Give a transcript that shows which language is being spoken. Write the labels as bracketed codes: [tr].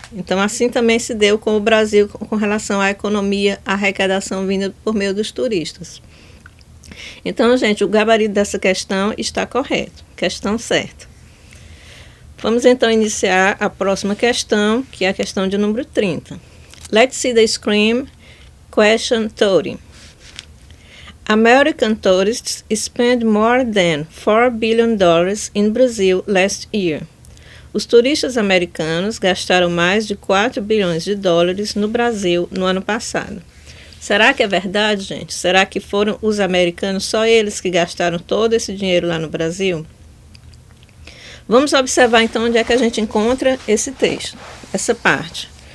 [pt] Então, assim também se deu com o Brasil com relação à economia, à arrecadação vinda por meio dos turistas. Então, gente, o gabarito dessa questão está correto, questão certa. Vamos então iniciar a próxima questão, que é a questão de número 30. [en] Let's see the screen question 30. American tourists spent more than $4 billion in Brazil last year. [pt] Os turistas americanos gastaram mais de 4 bilhões de dólares no Brasil no ano passado. Será que é verdade, gente? Será que foram os americanos, só eles que gastaram todo esse dinheiro lá no Brasil? Vamos observar então onde é que a gente encontra esse texto, essa parte.